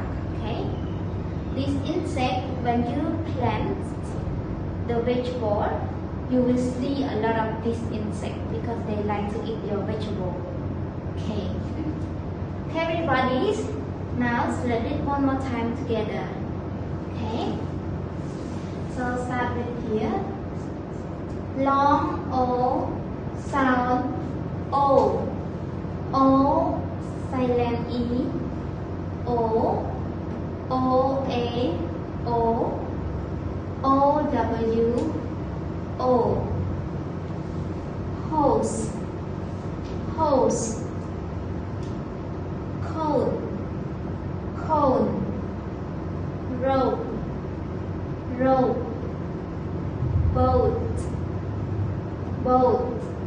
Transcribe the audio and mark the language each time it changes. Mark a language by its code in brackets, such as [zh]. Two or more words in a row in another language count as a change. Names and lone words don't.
[en] Okay, this insect, when you plant the vegetable, you will see a lot of this insect because they like to eat your vegetable. Okay. Okay, everybody. Now let's read one more time together. Okay. So start with here. Long O sound O. O silent E. O. O A O. O W O. Hose, hose. Cone, cone. Rope, rope. Boat, boat.